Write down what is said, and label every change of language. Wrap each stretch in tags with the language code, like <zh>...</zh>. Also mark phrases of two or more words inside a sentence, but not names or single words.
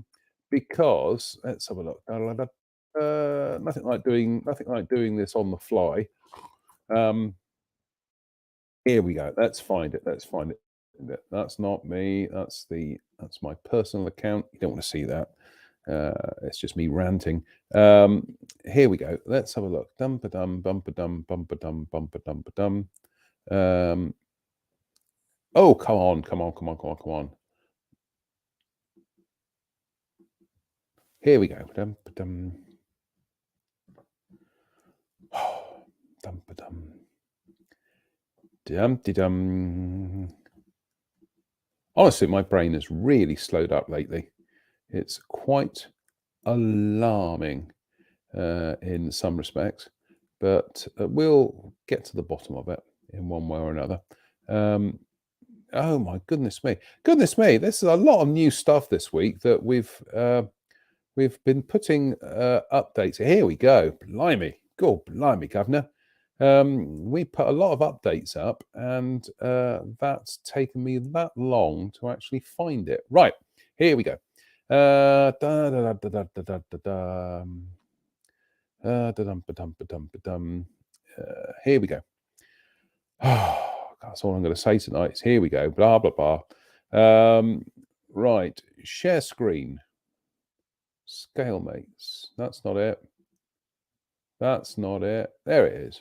<en>Because let's have a look. nothing like doing this on the fly. Um, Here we go. Let's find it. Let's find it. That's not me. That's my personal account. You don't want to see that. It's just me ranting. Here we go. Let's have a look. Dum ba dum bum ba dum bum ba dum bum ba dum ba dum. Oh, come on, come on, come on, come on, come on. Here we go. Dum ba dum. Dum ba dum. Dum de dum. Honestly, my brain has really slowed up lately. It's quite alarming in some respects, but we'll get to the bottom of it in one way or another. Um, oh my goodness me! This is a lot of new stuff this week that we've been putting updates. Here we go. Blimey, God, blimey, governor. We put a lot of updates up, and that's taken me that long to actually find it. Right, here we go. Da, da, da, da, da, da, da, da, da. Da-dum, ba-dum, ba-dum, ba-dum. Here we go. That's all I'm going to say tonight. Is here we go. Blah blah blah. Right. Share screen. Scale mates. That's not it. That's not it. There it is.</en>